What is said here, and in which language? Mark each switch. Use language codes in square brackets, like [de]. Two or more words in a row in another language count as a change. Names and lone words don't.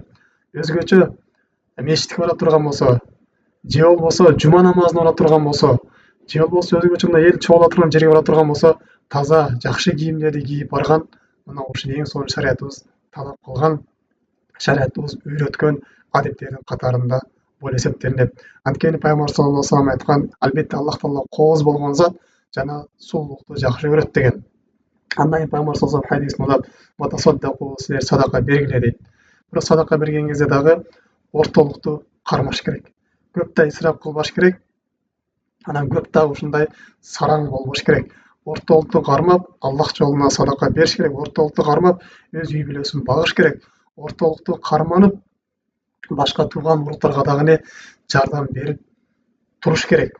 [ky] Өзгөчө мечитке бара турган болсо, же болбосо жума намазына бара турган болсо, же болбосо өзгөчө мына эл чогула турган жерге бара турган болсо, таза жакшы кийимдерди кийип барган, мына ушул эң сонун шариятыбыз талап кылган, шариятыбыз үйрөткөн адеттердин катарында болуп эсептелинет. Анткени пайгамбар [ar] صلى الله عليه وسلم [ky] айткан, албетте Аллах Таала кооз болгон зат жана сулуулукту жакшы көрөт деген. Андан кийин пайгамбар [ar] صلى الله عليه وسلم [ky] хадисинде силер садака бергиле дейт. Бирок садака берген кезде дагы ортолукту кармаш керек. Көп да исрап кылбаш керек. Анан көп дагы ушундай сараң болбош керек. Ортолукту кармап, Аллах жолуна садака бериш керек. Ортолукту кармап, өз үй бүлөсүн багыш керек. Ортолукту карманып, башка тууган уруктарга дагы жардам берип туруш керек.